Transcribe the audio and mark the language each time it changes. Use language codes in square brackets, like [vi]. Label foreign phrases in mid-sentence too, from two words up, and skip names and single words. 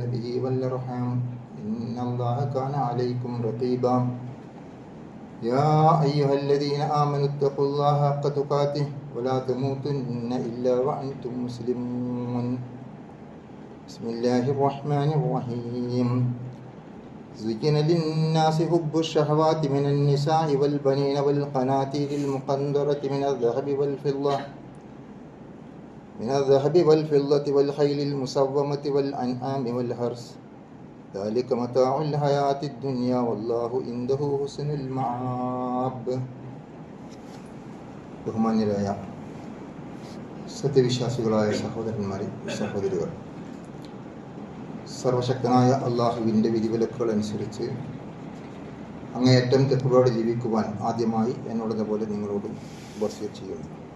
[ar] به والأرحام إن الله كان عليكم رقيبا يا أيها الذين آمنوا اتقوا الله حق تقاته ولا تموتن إلا وأنتم مسلمون بسم الله الرحمن الرحيم زين للناس حب الشهوات من النساء والبنين والقناطير المقنطرة من الذهب والفضة والخيل المسومة والأنعام والحرث ذلك متاع الحياة الدنيا والله عنده حسن المآب. [ml] ബഹുമാന്യരായ സത്യവിശ്വാസികളായ സഹോദരന്മാരെ, സഹോദരികൾ, സർവശക്തനായ അള്ളാഹുവിൻ്റെ വിധിവിലക്കുകൾ അനുസരിച്ച് അങ്ങേയറ്റം തെക്കുകളോടെ ജീവിക്കുവാൻ ആദ്യമായി എന്നോടതുപോലെ നിങ്ങളോടും വസിയത്ത് ചെയ്യുന്നു.